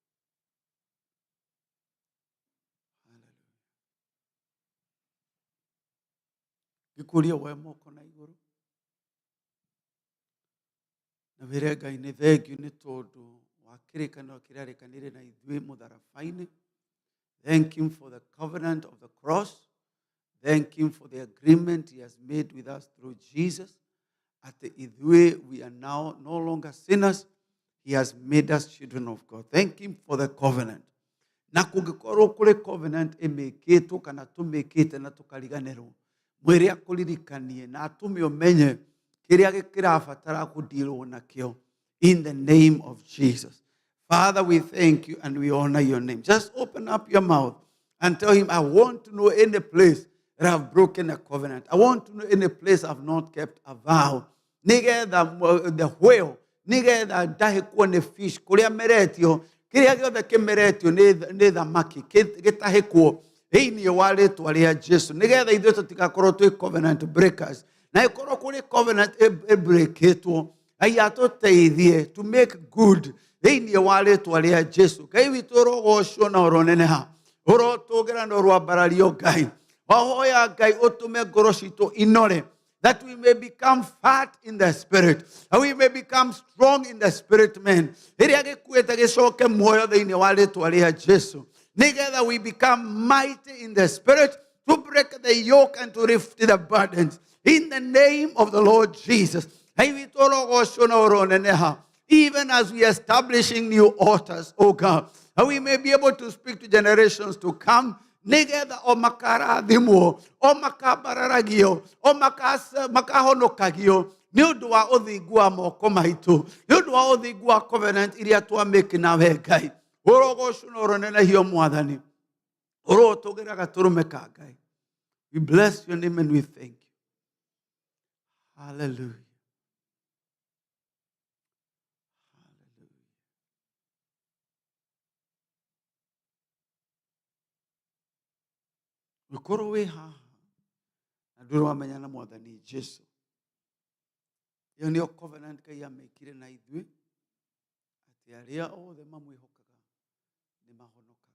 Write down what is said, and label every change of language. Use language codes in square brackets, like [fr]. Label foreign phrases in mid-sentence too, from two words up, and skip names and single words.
[en] Hallelujah. [ki] Gĩkũria woe moko na igũrũ. Na wĩre Ngai nĩ thengiũ nĩ tondũ wa kĩrĩkanĩro kĩrĩa arĩkanĩire na ithuĩ mũtharaba-inĩ. [en] Thank him for the covenant of the cross. Thank him for the agreement he has made with us through Jesus. At the ithuĩ, we are now no longer sinners. He has made us children of God. Thank him for the covenant. [ki] Na kũngĩkorwo kũrĩ covenant ĩmĩkĩtwo kana tũmĩkĩte na tũkariganĩrwo, mwĩre akũririkanie na atũme ũmenye kĩrĩa kĩrabatara kũdealwo nakĩo. [en] In the name of Jesus. Father, we thank you and we honor your name. Just open up your mouth and tell him, I want to know any place that I've broken a covenant. I want to know any place I've not kept a vow. Nĩgetha the whale, [ki] nĩgetha ndahĩkwo nĩ fish, kũrĩa meretio, kĩrĩa gĩothe kĩmeretio nĩ thamaki, gĩtahĩkwo thĩinĩ wa rĩtwa rĩa Jesu. Nĩgetha ithuĩ tũtigakorwo twĩ [en] covenant breakers. [ki] Na ĩkorwo kũrĩ covenant ĩbreakĩtwo, Ngai atũteithie [en] to make good [ki] thĩinĩ wa rĩtwa rĩa Jesu. Ngai witũ ũrogocwo na ũroneneha, ũrotũgĩra na ũrwambarario Ngai. Wahoya Ngai ũtũme ngoro citũ inore, [en] that we may become fat in the spirit, that we may become strong in the spirit, man. [ki] Ĩrĩa gĩkuĩte gĩcoke muoyo thĩinĩ wa rĩtwa rĩa Jesu. [en] Nĩgetha we become mighty in the spirit to break the yoke and to lift the burdens. In the name of the Lord Jesus. Even as we are establishing new altars, oh God, and we may be able to speak to generations to come. [ki] Nĩgetha o makarathimwo, o makabararagio, o makahonokagio nĩ ũndũ wa ũthingu wa moko maitũ, nĩ ũndũ wa ũthingu wa covenant iria twamĩki nawe Ngai. Ũrogocwo na ũronenehio Mwathani, ũrotũgĩra gatũrũme ka Ngai. [en] We bless your name and we thank you. Hallelujah. [ki] Ũkorwo wĩ haha na ndũrĩ wamenya na Mwathani Jesu, ĩyo nĩyo covenant Ngai amĩkire na ithuĩ, atĩ arĩa othe mamwĩhokaga nĩ mahonokaga.